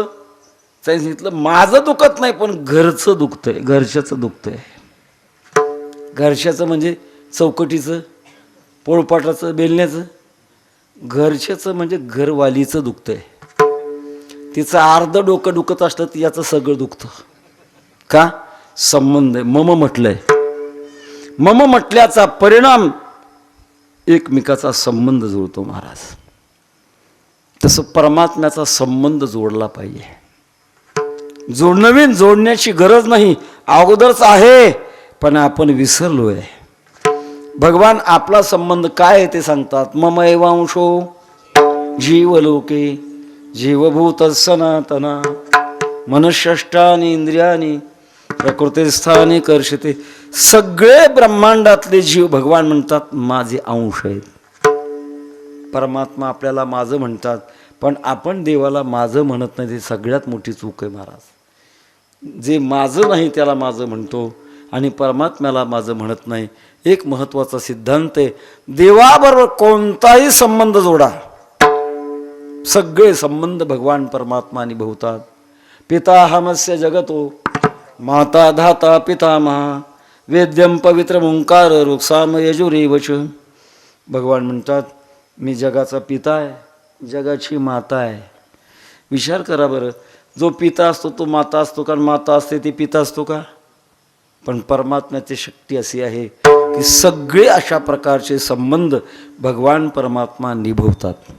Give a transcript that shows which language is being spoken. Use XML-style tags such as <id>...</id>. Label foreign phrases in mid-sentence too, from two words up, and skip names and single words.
<mr>सांगितलं माझं दुखत नाही, पण घरचं दुखतंय, घरच्याचं दुखतंय. घरच्याचं म्हणजे चौकटीचं, पोळपाटाचं, बेलण्याचं. घरच्याचं म्हणजे घरवालीचं दुखतंय. तिचं अर्ध डोकं दुखत असलं तर याचं सगळं दुखतं. का? संबंध आहे. मम म्हटलंय. मम म्हटल्याचा परिणाम एकमेकाचा संबंध जोडतो महाराज. तसं परमात्म्याचा संबंध जोडला पाहिजे. नवीन जोडण्याची गरज नाही, अगोदरच आहे, पण आपण विसरलोय. भगवान आपला संबंध काय आहे ते सांगतात.</mr> <sa>मम एवांशो जीवलोके जीवभूत सनातना मनष्यष्टानी इंद्रियानी प्रकृतीस्थानी कर्षते.</sa> <mr>सगळे ब्रह्मांडातले जीव भगवान म्हणतात माझे अंश आहेत. परमात्मा आपल्याला माझं म्हणतात, पण आपण देवाला माझं म्हणत नाही. ते सगळ्यात मोठी चूक आहे महाराज. जे माझं नाही त्याला माझं म्हणतो आणि परमात्म्याला माझं म्हणत नाही. एक महत्त्वाचा सिद्धांत आहे, देवाबरोबर कोणताही संबंध जोडा, सगळे संबंध भगवान परमात्मा निभवतात.</mr> <sa>पिताहमस्य जगतो माता धाता पितामहा वेद्यम पवित्र ओंकार रुक्साम यजुरेवच.</sa> <mr>भगवान म्हणतात मी जगाचा पिता आहे, जगाची माता आहे. विचार करा बरं, जो पिता असतो तो माता असतो का? माता असते ती पिता असतो का? पण परमात्म्याची शक्ती अशी आहे की सगळे अशा प्रकारचे संबंध भगवान परमात्मा निभवतात.</mr>